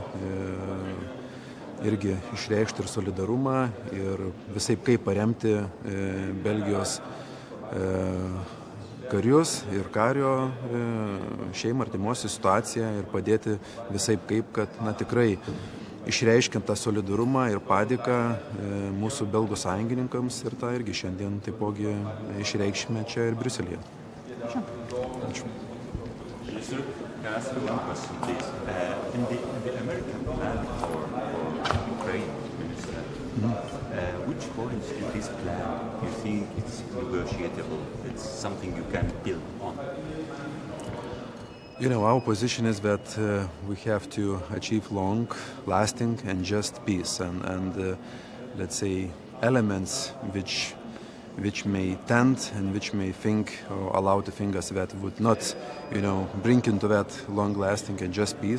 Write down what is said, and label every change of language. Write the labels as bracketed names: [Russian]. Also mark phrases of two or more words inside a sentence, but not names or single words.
[Lithuanian] irgi išreikšti ir solidarumą ir visaip kaip paremti Belgijos karius ir kario šeimą, artimuosių situaciją ir padėti visaip kaip, kad tikrai išreiškiant tą solidarumą ir padėką mūsų belgų sąjungininkams ir tą irgi šiandien taipogi išreikšime čia ir Briuselyje. Ačiū. [English] Can I ask you one question, please? In the American plan for Ukraine, Minister, which points in this plan you think it's negotiable? It's something you can build on? Our position is that we have to achieve long-lasting and just peace, and let's say elements which may tend and which may think or allow to think us that would not, bring into that long-lasting and just peace.